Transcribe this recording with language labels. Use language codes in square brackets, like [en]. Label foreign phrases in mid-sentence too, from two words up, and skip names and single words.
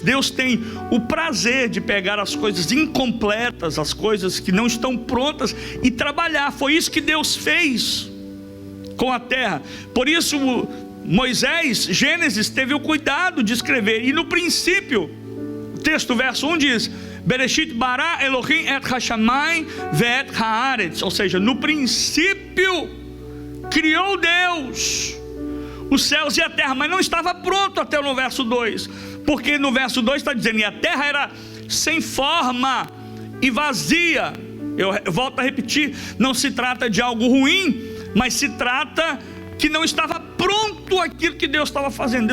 [pt] Deus tem o prazer de pegar as coisas incompletas, as coisas que não estão prontas, e trabalhar. Foi isso que Deus fez com a terra. Por isso Moisés, Gênesis, teve o cuidado de escrever. E no princípio, o texto, verso 1 diz: [he] בראשית ברא אלהים את השמים ואת הארץ. [pt] Ou seja, no princípio criou Deus os céus e a terra, mas não estava pronto até no verso 2, porque no verso 2 está dizendo: e a terra era sem forma e vazia. Eu volto a repetir, não se trata de algo ruim, mas se trata que não estava pronto aquilo que Deus estava fazendo.